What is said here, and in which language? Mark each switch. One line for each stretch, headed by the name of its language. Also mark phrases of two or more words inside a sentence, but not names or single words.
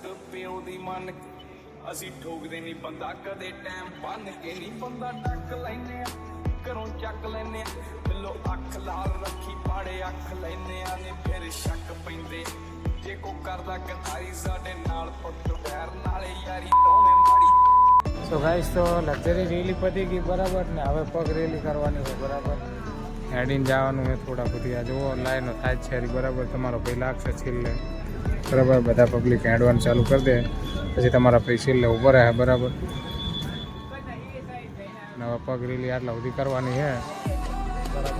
Punjabi: ਪਿਓ ਦੀ ਮੰਨ ਕੇ ਅਸੀਂ ਠੋਕਦੇ ਨਹੀਂ ਬੰਦਾ ਕਦੇ ਟਾਈਮ ਬੰਨ ਕੇ ਨਹੀਂ ਬੰਦਾ ਟੱਕ ਲੈਨੇ ਆ ਘਰੋਂ ਚੱਕ ਲੈਨੇ ਆ ਬਿੱਲੋ ਅੱਖ ਲਾਲ ਰੱਖੀ ਪਾੜੇ ਅੱਖ ਲੈਨੇ ਆ ਨੇ ਫਿਰ ਸ਼ੱਕ ਪੈਂਦੇ ਜੇ ਕੋ ਕਰਦਾ ਕਤਾਰੀ ਸਾਡੇ ਨਾਲ ਪੁੱਤ ਬੈਰ ਨਾਲੇ ਯਾਰੀ ਦੋਵੇਂ ਮਾੜੀ
Gujarati: તો ગાઈસ તો
English: luxury rally
Gujarati: પતી ગઈ બરાબર ને હવે પગ રેલી કરવાની છે બરાબર. હેડીને જવાનું છે થોડા બધી આ જુઓ લાઈનો થાય છે બરાબર. તમારો ભાઈ લાગશે છેલ્લે બરાબર. બધા પબ્લિક હેડવાનું ચાલુ કરી દે પછી તમારા ભાઈ છેલ્લે ઊભો રહે બરાબર. હવે પગ રેલી આટલા સુધી કરવાની છે બરાબર.